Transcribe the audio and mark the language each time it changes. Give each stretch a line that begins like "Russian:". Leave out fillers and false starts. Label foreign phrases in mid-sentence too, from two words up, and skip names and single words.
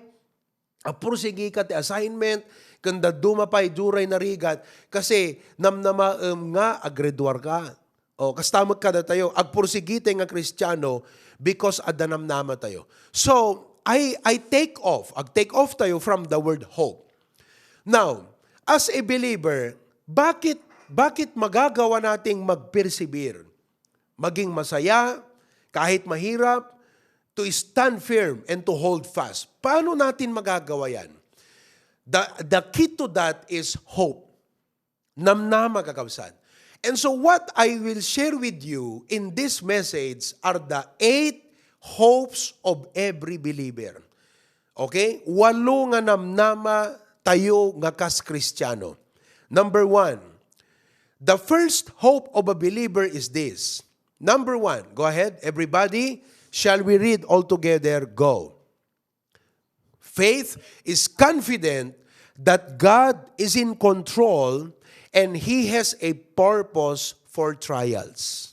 Iloko: Agpursigi ka ti assignment, kanda dumapay duray na rigat, kasi namnamaem nga agreduar ka. O, kastamot ka na tayo, agpursigi tayo nga Kristiyano because adanamnama tayo.
English: So, I take off tayo from the word hope. Now, as a believer,
Filipino: bakit magagawa nating mag-persevere? Maging masaya, kahit mahirap,
English: to stand firm and to hold fast.
Filipino: Paano natin magagawa yan?
English: The key to that is hope.
Iloko: Namnama kakabsat.
English: And so what I will share with you in this message are the 8 hopes of every believer. Okay?
Iloko: 8 nga namnama tayo nga kas Kristiyano.
English: Number 1, the first hope of a believer is this. Number 1, go ahead, everybody. Shall we read all together? Go. Faith is confident that God is in control and He has a purpose for trials.